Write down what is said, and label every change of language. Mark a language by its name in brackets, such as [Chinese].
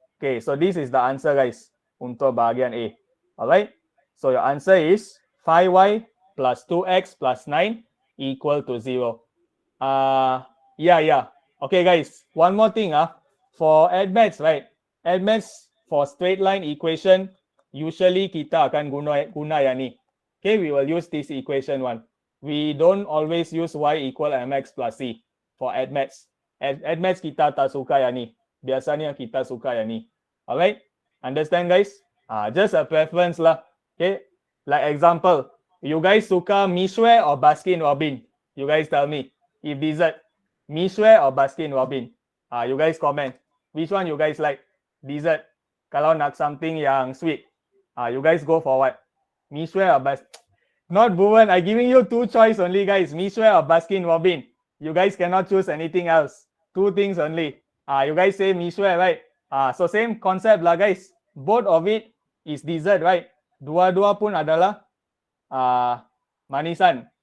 [English] Okay, so this is the answer, guys, untuk bahagian A. Alright, so your answer is 5y plus 2x plus 9 equal to 0. Yeah. Okay, guys, one more thing. For ADMATS, right? ADMATS for straight line equation, usually [Malay] kita akan guna yang ni. [English] Okay, we will use this equation one. We don't always use y equal mx plus c for ADMATS. [Malay] ADMATS kita tak suka yang ni. Biasanya kita suka yang ni. [English] Alright? Understand, guys? Just a preference lah. Okay? Like example, you guys suka Mishwe or Baskin Robin? You guys tell me. If dessert, Mishwe or Baskin Robin? You guys comment. Which one you guys like? Dessert. [Malay] Kalau nak [English] something [Malay] yang [English] sweet, you guys go for what? Mishwe or Baskin? Not Bhuvan. I'm giving you two choice only, guys. Mishwe or Baskin Robin? You guys cannot choose anything else. Two things only. You guys say Mishwe, right? So same concept lah, guys. Both of it is dessert, right? [Malay] Dua-dua pun adalah manisan.